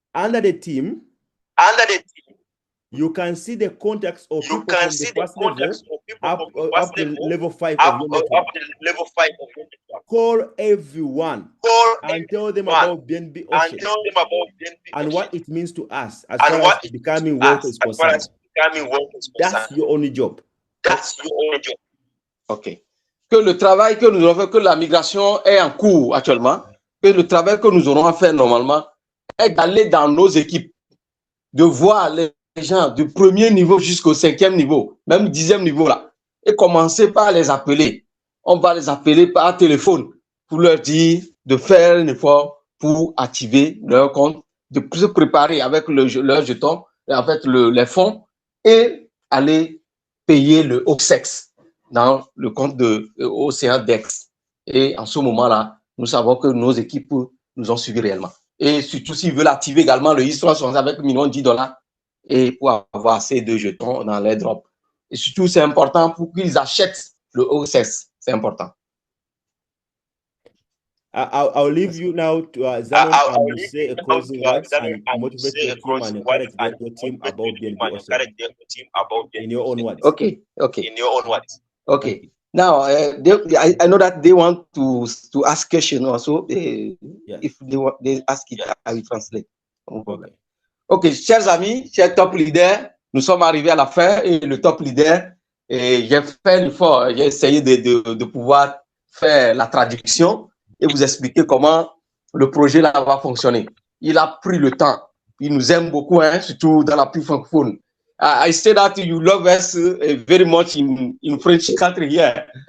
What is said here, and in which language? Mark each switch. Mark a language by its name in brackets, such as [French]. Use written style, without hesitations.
[English] Under the team, you can see the contacts of people from the first level up to level 5 of your network. Call everyone and tell them about BNB Ocean and what it means to us as far as becoming wealth is concerned. That's your only job. OK. [French] Que le travail que nous avons fait, que la migration est en cours actuellement, que le travail que nous aurons à faire normalement est d'aller dans nos équipes, de voir les gens du premier niveau jusqu'au 5e niveau, même 10e niveau là, et commencer par les appeler. On va les appeler par téléphone pour leur dire de faire un effort pour activer leur compte, de se préparer avec leur jeton, en fait les fonds, et aller payer le OSEX dans le compte de Océan Dex. Et en ce moment-là, nous savons que nos équipes nous ont suivis réellement. Et surtout, s'ils veulent activer également le Histoire avec $1,010,000 et pour avoir assez de jetons dans les drops. Et surtout, c'est important pour qu'ils achètent le OSEX. C'est important. [English] I'll leave you now to Zanon and say a closing words and motivate your team and encourage your team about BNB Ocean in your own words. Okay. Okay. Now, I know that they want to ask questions also. Yes. If they ask it, I will translate. [French] Okay, chers amis, chers top leaders, nous sommes arrivés à la fin et le top leader, j'ai fait l'effort, j'ai essayé de pouvoir faire la traduction et vous expliquer comment le projet là va fonctionner. Il a pris le temps. Il nous aime beaucoup, hein, surtout dans la plus francophone. [English] I say that you love us very much in French country here.